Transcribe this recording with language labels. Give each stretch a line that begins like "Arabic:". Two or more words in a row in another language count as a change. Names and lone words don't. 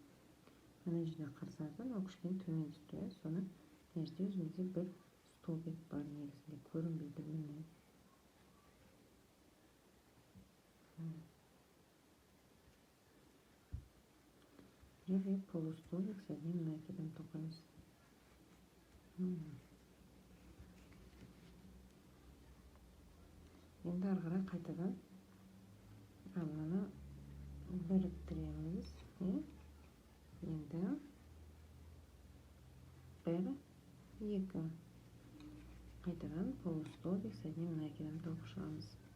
Kazakh: Мына жерде қарсаңыздан кішкене төмен түсті. Соны мына жерде өзімізде бір столбик бар, негізінде көрінбейді. Және
Russian: полустолбик с одним накидом
Kazakh: тоқимыз. Енді ары қарай қайтадан мынаны біріктіреміз. Енді бір, екі. Қайтадан
Russian: полустолбик с одним накидом
Kazakh: тоқып шығамыз.